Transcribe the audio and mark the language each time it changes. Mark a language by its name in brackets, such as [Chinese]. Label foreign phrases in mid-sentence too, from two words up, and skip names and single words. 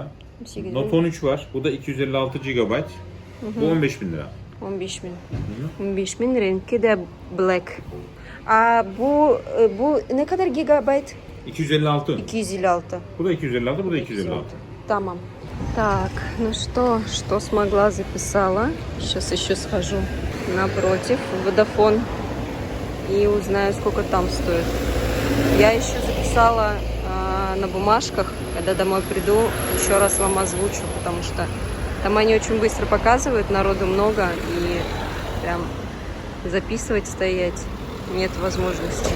[Turkish] 18 Note bin. 13 var. Bu da 256 GB. Bu 15.000 lira. 15 bin. 15 bin. Rengi de black. Bu ne kadar gigabyte? 256. 256. Bu da 256, bu da 256. Tamam. [Russian] Так, ну что смогла, записала. Сейчас еще схожу напротив, Vodafone. и узнаю, сколько там стоит. Я еще записала на бумажках, когда домой приду, еще раз вам озвучу, потому что там они очень быстро показывают, народу много, и прям записывать, стоять нет возможности.